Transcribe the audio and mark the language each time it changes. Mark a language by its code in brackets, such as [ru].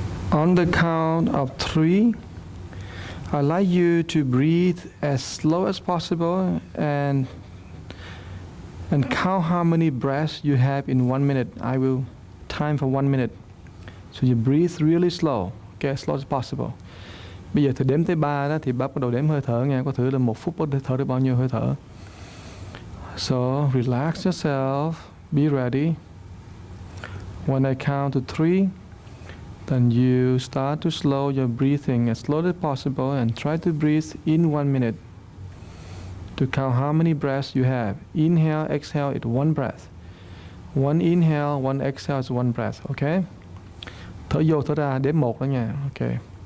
[en] On the count of 3, I'd like you to breathe as slow as possible and count how many breaths you have in 1 minute. I will time for 1 minute. So you breathe really slow, okay, as slow as possible. [vi] Bây giờ thử đếm tới 3 đó thì bác bắt đầu đếm hơi thở nghe, có thử là 1 phút có thể thở được bao nhiêu hơi thở. [en] So relax yourself, be ready. When I count to 3, then you start to slow your breathing as slow as possible and try to breathe in 1 minute. To count how many breaths you have. Inhale, exhale, it's 1 breath. 1 inhale, 1 exhale is 1 breath, okay? [vi] Thở vô, thở ra, đếm 1 đó nha, okay.